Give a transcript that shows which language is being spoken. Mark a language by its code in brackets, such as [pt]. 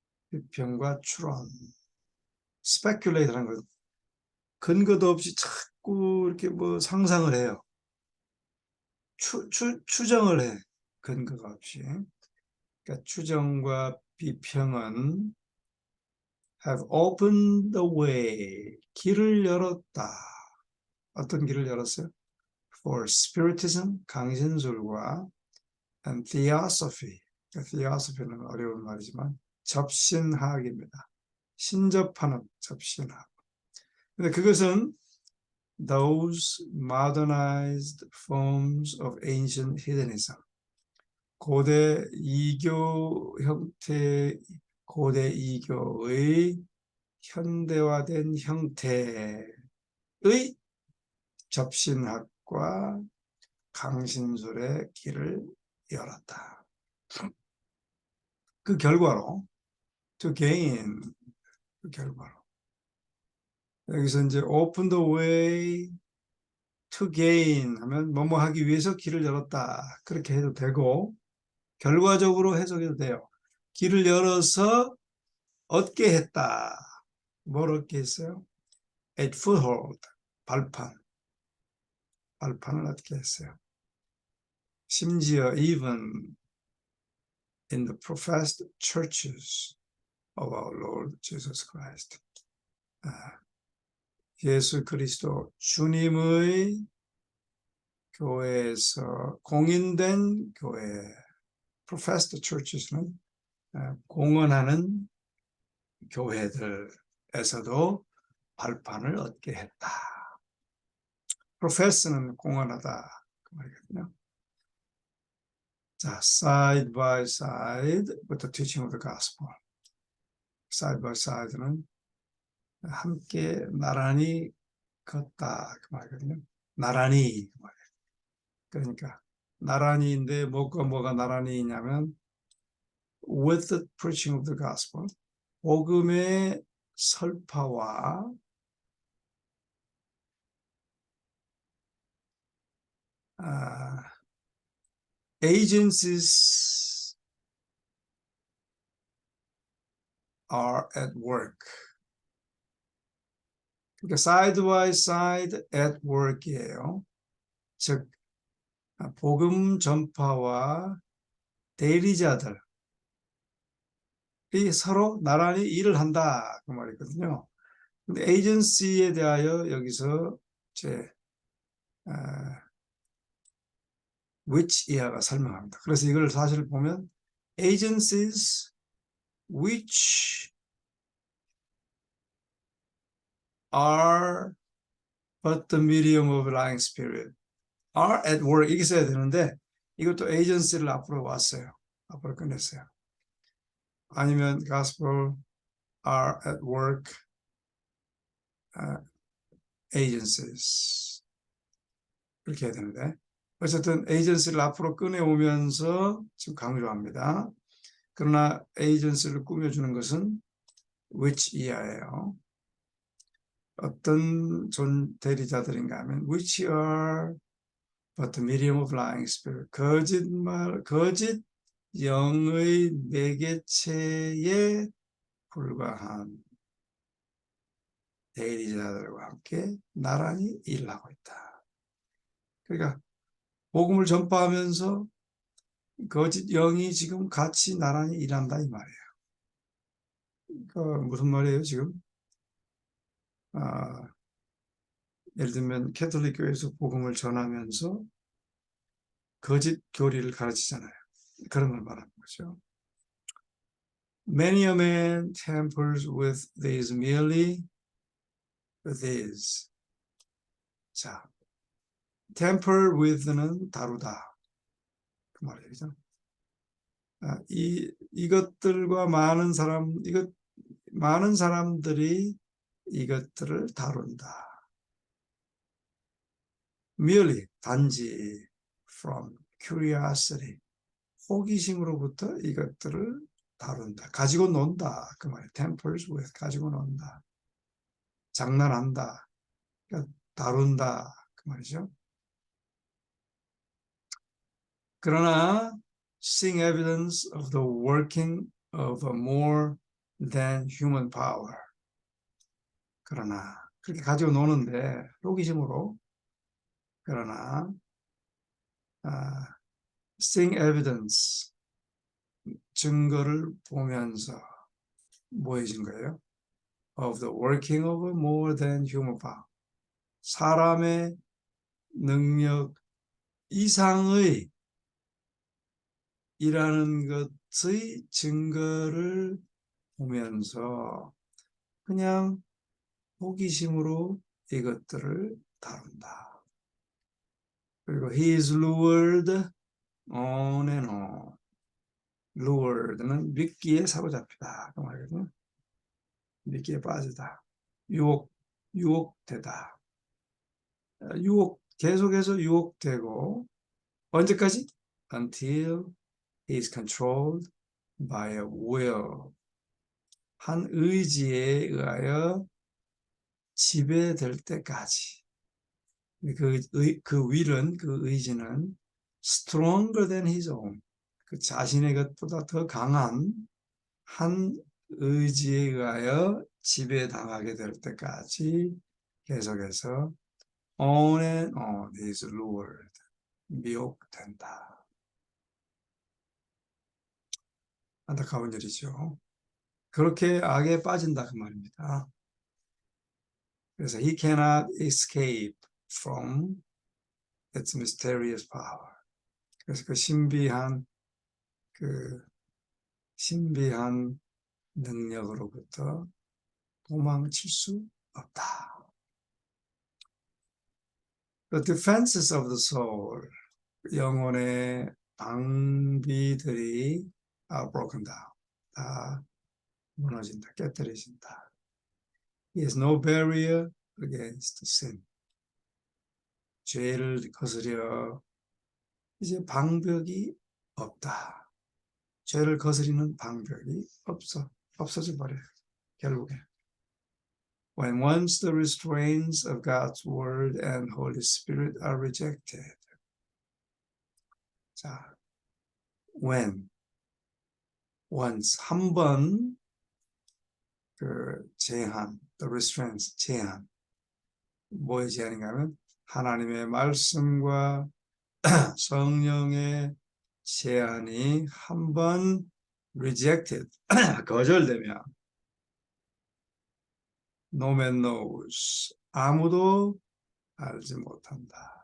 [ko] 비평과 추론, speculate라는 건 근거도 없이 자꾸 이렇게 뭐 상상을 해요. 추정을 해. 근거가 없이. 그러니까 추정과 비평은 [en] have opened the way, [ko] 길을 열었다. 어떤 길을 열었어요? [en] For spiritism, [ko] 강신술과 [en] and theosophy. [ko] theosophy는 어려운 말이지만 접신학입니다. 신접하는 접신학. 근데 그것은 [en] those modernized forms of ancient heathenism. [ko] 고대 이교 형태, 고대 이교의 현대화된 형태의 접신학과 강신술의 길을 열었다. 그 결과로 to gain, 그 결과로 여기서 이제 [en] open the way to gain [ko] 하면 뭐뭐 하기 위해서 길을 열었다 그렇게 해도 되고 결과적으로 해석해도 돼요. 길을 열어서 얻게 했다. 뭘 얻게 했어요? [en] A foothold, [ko] 발판을 얻게 했어요. 심지어 [en] even in the professed churches of our Lord Jesus Christ. [ko] 예수 그리스도 주님의 교회에서 공인된 교회, [en] professed churches [ko] 는 공언하는 교회들에서도 발판을 얻게 했다. profess는 공언하다 그 말이거든요. [en] 자, side by side with the teaching of the gospel. [ko] side by side는 함께 나란히 걷다 그 말이거든요. 나란히 그 말이에요. 그러니까 나란히인데 뭐가 나란히 있냐면 [en] with the preaching of the gospel, [ko] 복음의 설파와 [en] agencies are at work. 그러니까 side by side at work이에요. [ko] 즉 복음 전파와 대리자들이 서로 나란히 일을 한다 그 말이거든요. 근데 에이전시에 대하여 여기서 제 which 이하가 설명합니다. 그래서 이걸 사실 보면 [en] agencies which are but the medium of lying spirit are at work [ko] 이게 써야 되는데 이것도 agency를 앞으로 왔어요. 앞으로 꺼냈어요. 아니면 [en] gospel are at work agencies [ko] 이렇게 해야 되는데 어쨌든 agency를 앞으로 꺼내오면서 지금 강조합니다. 그러나 agency를 꾸며주는 것은 which 이하예요. 어떤 대리자들인가 하면 [en] which are but the medium of lying spirit [ko] 거짓 영의 매개체에 불과한 대리자들과 함께 나란히 일하고 있다. 그러니까 복음을 전파하면서 거짓 영이 지금 같이 나란히 일한다 이 말이에요. 그 무슨 말이에요 지금? 예를 들면 캐톨릭 교회에서 복음을 전하면서 거짓 교리를 가르치잖아요. 그런 걸 말하는 거죠. [en] Many a man tampers with these merely these. [ko] 자, tamper with는 다루다 그 말이죠. 이것들과 많은 사람들이 이것들을 다룬다. merely 단지 [en] from curiosity [ko] 호기심으로부터 이것들을 다룬다. 가지고 논다. 그 말이에요. tampers with 가지고 논다. 장난한다. 그러니까 다룬다. 그 말이죠. [en] 그러나 seeing evidence of the working of a more than human power. [ko] 그러나 그렇게 가지고 노는데 호기심으로 그러나 [en] seeing evidence [ko] 증거를 보면서 뭐해진 거예요? [en] of the working of a more than human power. [ko] 사람의 능력 이상의 이라는 것의 증거를 보면서 그냥 호기심으로 이것들을 다룬다. [en] 그리고 he is lured on and on. [ko] lured는 미끼에 사로잡히다. 그 말이거든요. 미끼에 빠지다. 유혹되다. 계속해서 유혹되고 언제까지? [en] Until he is controlled by a will. [ko] 한 의지에 의하여 지배될 때까지. 그 will은, 그 의지는 [en] stronger than his own. [ko] 그 자신의 것보다 더 강한 한 의지에 의하여 지배당하게 될 때까지 계속해서 [en] on and on is lured. [ko] 미혹된다. 안타까운 일이죠. 그렇게 악에 빠진다 그 말입니다. [en] 그래서 he cannot escape from its mysterious power. [ko] 그래서 그 신비한 능력으로부터 도망칠 수 없다. [en] The defenses of the soul, [ko] 영혼의 방비들이 [en] broken down. [ko] 다 무너진다, 깨뜨려진다. [en] He has no barrier against sin. [ko] 죄를 거스려 이제 방벽이 없다. 죄를 거스리는 방벽이 없어져 버려요. 결국에. [en] When once the restraints of God's word and Holy Spirit are rejected. [ko] 자, [en] when once [ko] 한 번 그 제한, [en] the restraints [ko] 제한. 뭐의 제한인가 하면 하나님의 말씀과 성령의 제한이 한 번 rejected, 거절되면 [en] no man knows, [ko] 아무도 알지 못한다.